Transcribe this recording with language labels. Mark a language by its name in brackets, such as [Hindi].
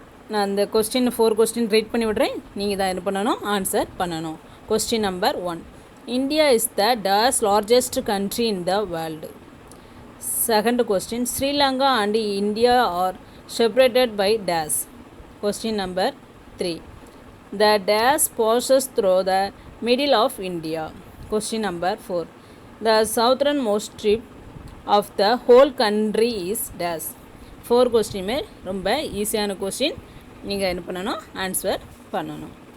[Tamil] நான் அந்த question 4 question read பண்ணி விடுறேன், நீங்கள் தான் என்ன பண்ணணும், ஆன்சர் பண்ணணும். [English] Question number 1, India is the largest country in the world. Second question, Sri Lanka and India R separated by days. Question number 3, the days passes through the middle of India. Question number 4, the southernmost tip of the whole country is dash. [Tamil] 4 கொஸ்டினுமே ரொம்ப ஈஸியான question, நீங்கள் என்ன பண்ணணும், answer பண்ணணும்.